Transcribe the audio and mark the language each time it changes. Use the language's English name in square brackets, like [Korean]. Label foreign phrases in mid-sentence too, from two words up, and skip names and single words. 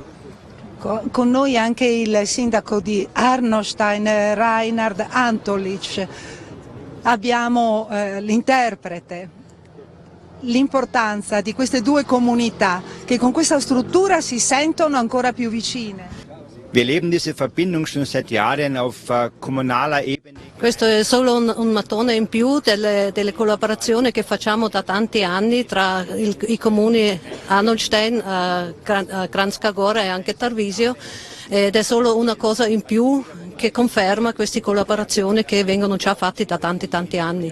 [Italian] Con noi anche il sindaco di Arnostein, Reinhard Antolic. Abbiamo l'interprete. L'importanza di queste 2 comunità che con questa struttura si sentono ancora più vicine. [German] Wir leben diese Verbindung schon seit Jahren auf kommunaler Ebene. [Italian] Questo è solo un mattone in più delle collaborazioni che facciamo da tanti anni tra i comuni Arnoldstein, Kranjska Gora e anche Tarvisio, ed è solo una cosa in più che conferma queste collaborazioni che vengono già fatte da tanti anni.